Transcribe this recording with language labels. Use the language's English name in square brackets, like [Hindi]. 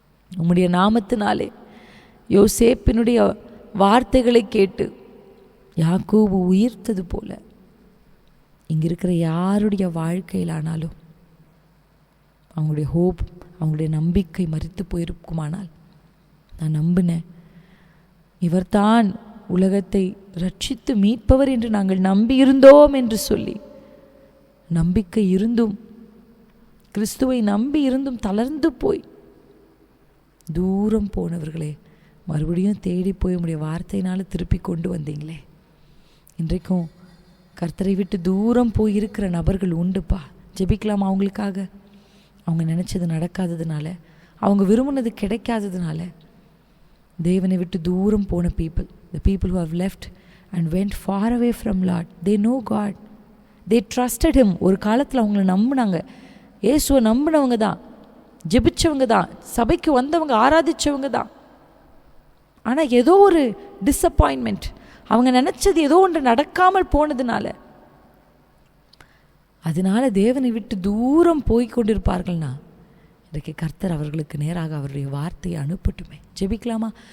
[Tamil] உம்முடைய நாமத்தினாலே யோசேப்பினுடைய வார்த்தைகளை கேட்டு யாக்கோபு உயிர்த்தது போல இங்கே இருக்கிற யாருடைய வாழ்க்கையிலானாலும் அவங்களுடைய ஹோப், அவங்களுடைய நம்பிக்கை மரித்து போயிருக்குமானால், நான் நம்பினேன் இவர்தான் உலகத்தை ரட்சித்து மீட்பவர் என்று நாங்கள் நம்பி இருந்தோம் என்று சொல்லி, நம்பிக்கை இருந்தும், கிறிஸ்துவை நம்பி இருந்தும் தளர்ந்து போய் தூரம் போனவர்களே, மறுபடியும் தேடி போய் உம்முடைய வார்த்தையினால் திருப்பி கொண்டு வந்தீங்களே. இன்றைக்கும் கர்த்தரை விட்டு தூரம் போயிருக்கிற நபர்கள் உண்டுப்பா. ஜெபிக்கலாம் அவங்களுக்காக. அவங்க நினச்சது நடக்காததுனால, அவங்க விரும்பினது கிடைக்காததுனால, தேவனை விட்டு தூரம் போன [English] People, the people who have left and went far away from Lord, they know God, they trusted him. [Tamil] ஒரு காலத்தில் அவங்கள நம்பினாங்க, இயேசுவை நம்பினவங்க தான், ஜெபிச்சவங்க தான், சபைக்கு வந்தவங்க, ஆராதிச்சவங்க தான். ஆனால் ஏதோ ஒரு டிஸப்பாயின்மெண்ட், அவங்க நினச்சது ஏதோ ஒன்று நடக்காமல் போனதுனால, அதனால தேவனை விட்டு தூரம் போய் கொண்டிருப்பார்கள்னா, இன்றைக்கு கர்த்தர் அவர்களுக்கு நேராக அவருடைய வார்த்தையை அனுப்பட்டுமே. ஜெபிக்கலாமா?